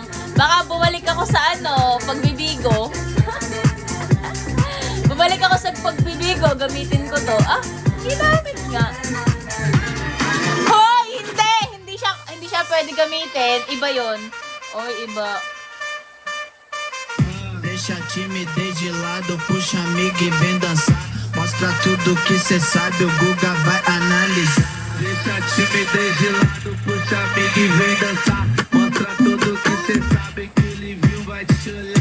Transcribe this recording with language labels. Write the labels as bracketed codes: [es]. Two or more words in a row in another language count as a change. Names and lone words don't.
[tl] Baka bumalik ako sa ano, pagbibigo. Bumalik ako sa pagbibigo, gamitin ko to. Ah, ginamit nga. Hoy, hindi! Hindi siya pwede gamitin. Iba yon. Oy, iba. [pt] Deixa a timidez de lado, puxa amiga e vem dançar. Mostra tudo que cê sabe, o Guga vai analisar. Deixa a timidez de lado, puxa amiga e vem dançar. Mostra tudo que cê sabe, que o Livinho vai te olhar.